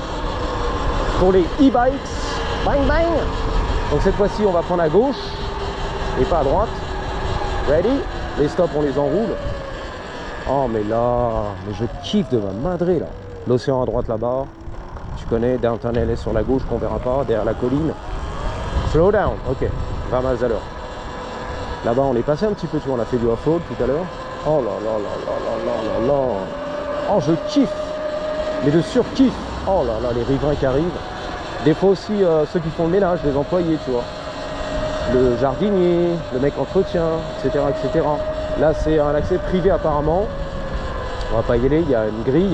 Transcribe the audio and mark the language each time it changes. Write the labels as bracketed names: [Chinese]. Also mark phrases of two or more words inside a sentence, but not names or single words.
[French] Pour les e-bikes. Bang, bang. Donc cette fois-ci, on va prendre à gauche et pas à droite. Ready? Les stops, on les enroule. Oh, mais là, mais je kiffe de ma madrée, là. L'océan à droite, là-bas. Tu connais, Downtown LA sur la gauche, qu'on verra pas, derrière la colline. [English] Slow down, [French] ok, 20 miles à l'heure. Là-bas, on est passé un petit peu, tu vois, on a fait du off-road tout à l'heure. Oh là là là là là là là là. Oh, je kiffe, mais de surkiffe. Oh là là, les riverains qui arrivent. Des fois aussi, ceux qui font le ménage, les employés, tu vois. Le jardinier, le mec entretien, etc., etc. Là, c'est un accès privé apparemment. On va pas y aller, il y a une grille.